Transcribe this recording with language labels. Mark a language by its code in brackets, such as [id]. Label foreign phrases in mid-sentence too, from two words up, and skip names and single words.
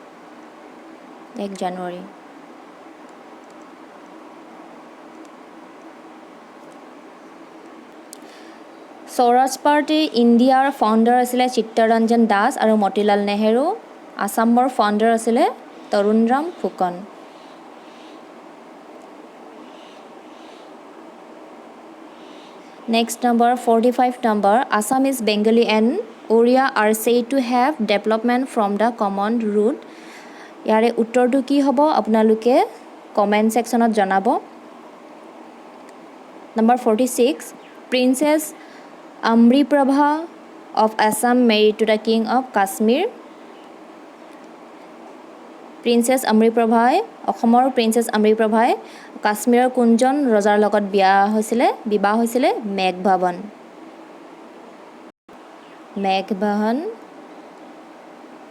[as] Swaraj Party ইণ্ডিয়াৰ ফাউণ্ডাৰ আছিলে চিত্তৰঞ্জন দাস আৰু মতিলাল নেহৰু আসামৰ ফাউণ্ডাৰ আছিলে তৰুণৰাম ফুকন [en] Next number 45 number Assamese Bengali and Oriya are said to have development from the common root [as] ইয়াৰে উত্তৰটো কি হ'ব আপোনালোকে কমেন্ট সেকশনত জনাব [en] Number 46 Princess Amriprabha of Assam married to the king of Kashmir Princess Amriprabha [as] অসমৰ Princess Amriprabha কাশ্মীৰৰ কোনজন ৰজাৰ লগত বিবাহ হৈছিলে মেঘবাহন